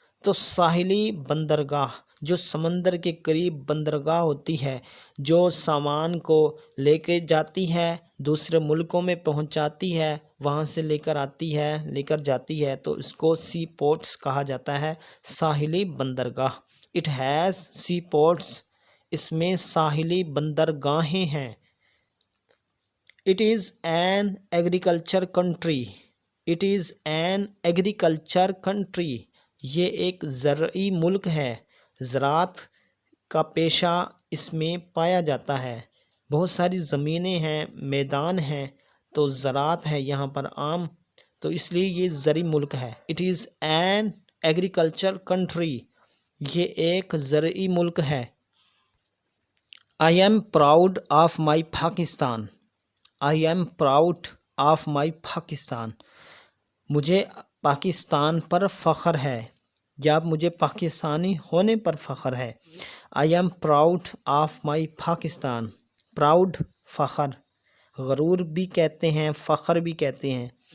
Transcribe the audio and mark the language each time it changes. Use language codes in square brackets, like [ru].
[ur] تو ساحلی بندرگاہ جو سمندر کے قریب بندرگاہ ہوتی ہے، جو سامان کو لے کے جاتی ہے، دوسرے ملکوں میں پہنچاتی ہے، وہاں سے لے کر آتی ہے، لے کر جاتی ہے، تو اس کو سی پورٹس کہا جاتا ہے، ساحلی بندرگاہ. [en] It has sea ports. [ur] اس میں ساحلی بندرگاہیں ہیں. [en] It is an agriculture country. It is an agriculture country. [ur] یہ ایک زرعی ملک ہے. زراعت کا پیشہ اس میں پایا جاتا ہے. بہت ساری زمینیں ہیں، میدان ہیں، تو زراعت ہے یہاں پر عام، تو اس لیے یہ زرعی ملک ہے. [en] It is an agriculture country. [ur] یہ ایک زرعی ملک ہے. [en] I am proud of my Pakistan. I am proud of my Pakistan. [ur] مجھے پاکستان پر فخر ہے یا مجھے پاکستانی ہونے پر فخر ہے. [en] I am proud of my Pakistan. [ur] Proud فخر، غرور بھی کہتے ہیں، فخر بھی کہتے ہیں.